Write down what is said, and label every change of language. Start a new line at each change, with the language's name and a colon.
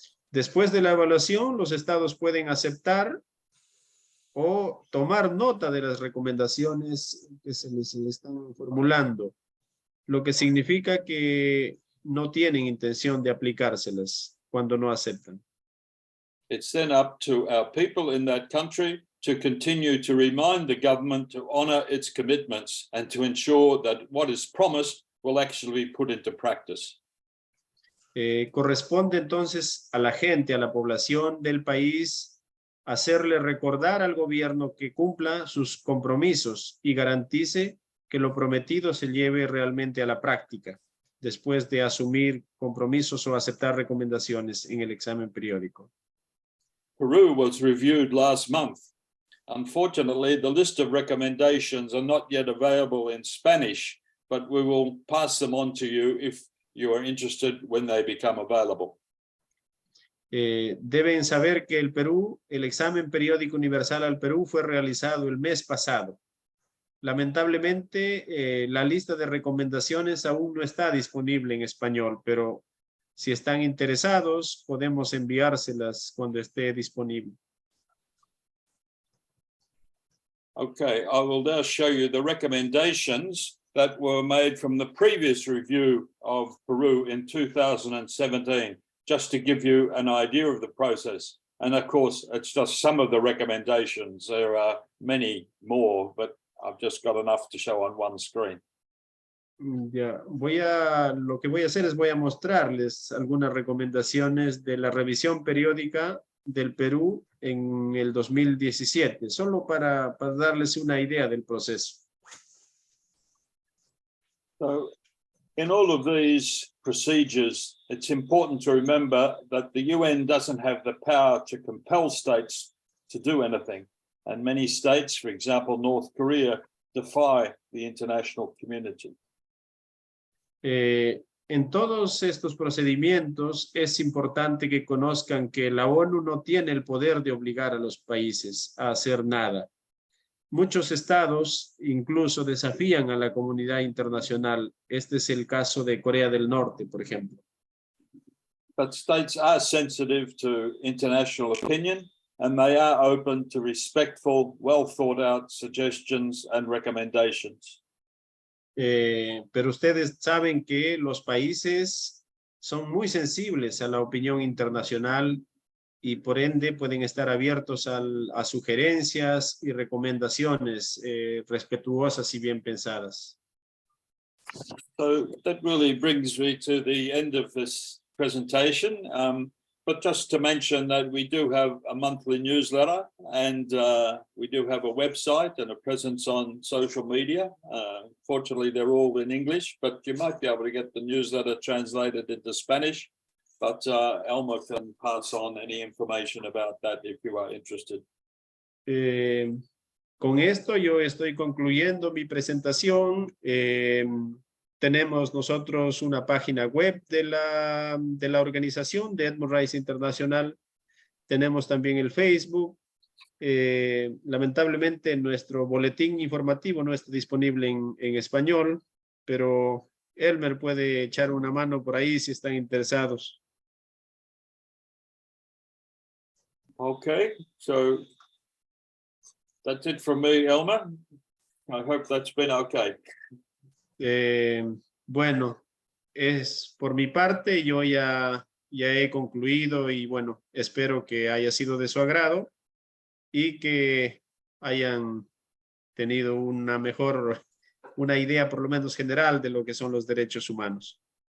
Spanish: Después de la evaluación, los estados pueden aceptar o tomar nota de las recomendaciones que se les están formulando, lo que significa que no tienen intención de aplicárselas cuando no aceptan.
English: It's then up to our people in that country to continue to remind the government to honor its commitments and to ensure that what is promised will actually be put into practice.
Spanish: Corresponde entonces a la gente, a la población del país, hacerle recordar al gobierno que cumpla sus compromisos y garantice que lo prometido se lleve realmente a la práctica, después de asumir compromisos o aceptar recomendaciones en el examen periódico.
English: Peru was reviewed last month. Unfortunately, the list of recommendations are not yet available in Spanish, but we will pass them on to you if you are interested when they become available.
Spanish: Deben saber que el examen periódico universal al Perú fue realizado el mes pasado. Lamentablemente, la lista de recomendaciones aún no está disponible en español, pero si están interesados, podemos enviárselas cuando esté disponible.
English: Okay, I will now show you the recommendations that were made from the previous review of Peru in 2017, just to give you an idea of the process. And of course, it's just some of the recommendations. There are many more, but I've just got enough to show on one screen.
Spanish: Ya, lo que voy a hacer es voy a mostrarles algunas recomendaciones de la revisión periódica del Perú en el 2017, solo para darles una idea del proceso.
English: So in all of these procedures, it's important to remember that the UN doesn't have the power to compel states to do anything. And many states, for example, North Korea, defy the international community.
Spanish: En todos estos procedimientos es importante que conozcan que la ONU no tiene el poder de obligar a los países a hacer nada. Muchos estados incluso desafían a la comunidad internacional. Este es el caso de Corea del Norte, por ejemplo.
English: But states are sensitive to international opinion, and they are open to respectful, well thought out suggestions and recommendations.
Spanish: Pero ustedes saben que los países son muy sensibles a la opinión internacional y por ende pueden estar abiertos a sugerencias y recomendaciones respetuosas y bien pensadas.
English: So that really brings me to the end of this presentation. But just to mention that we do have a monthly newsletter and we do have a website and a presence on social media. Fortunately, they're all in English, but you might be able to get the newsletter translated into Spanish. But Elmer can pass on any information about that if you are interested.
Spanish: Con esto yo estoy concluyendo mi presentación. Tenemos nosotros una página web de la organización de Edmund Rice Internacional. Tenemos también el Facebook. Lamentablemente nuestro boletín informativo no está disponible en español, pero Elmer puede echar una mano por ahí si están interesados.
English: Okay, so that's it from me, Elmer. I hope that's been okay.
Spanish: Bueno, es por mi parte, yo ya he concluido y bueno, espero que haya sido de su agrado y que hayan tenido una idea por lo menos general de lo que son los derechos humanos.